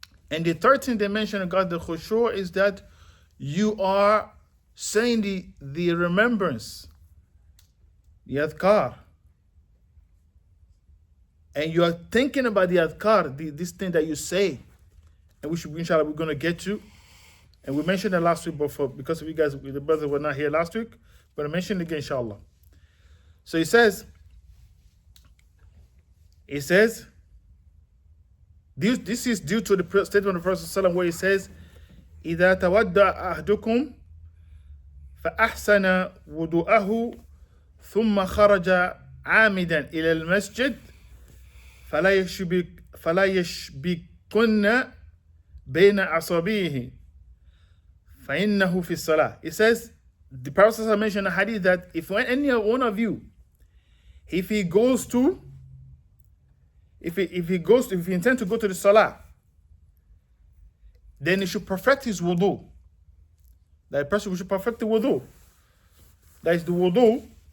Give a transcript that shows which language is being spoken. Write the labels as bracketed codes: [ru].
[en] And the third thing they mention regarding the khushu' is that you are saying the remembrance, the adhkar. And you are thinking about the adhkar, this thing that you say. And which inshallah we're going to get to. And we mentioned it last week, but because of you guys, the brothers were not here last week, but I mentioned it again inshallah. So he says, this is due to the statement of the Prophet ﷺ where he says, [ar] إِذَا تَوَدَّعَ أَحْدُكُمْ فَأَحْسَنَ وُضُوءَهُ ثُمَّ خَرَجَ عَامِدًا إِلَى الْمَسْجِدِ فَلَا يَشْبِكُنَّ بَيْنَ أَصَابِعِهِ فَإِنَّهُ فِي الصَّلَاةِ. [en] It says, the Prophet ﷺ mentioned in a hadith that if any one of you, if he intends to go to the salah, then he should perfect his wudu. That person should perfect the wudu. That is the wudu.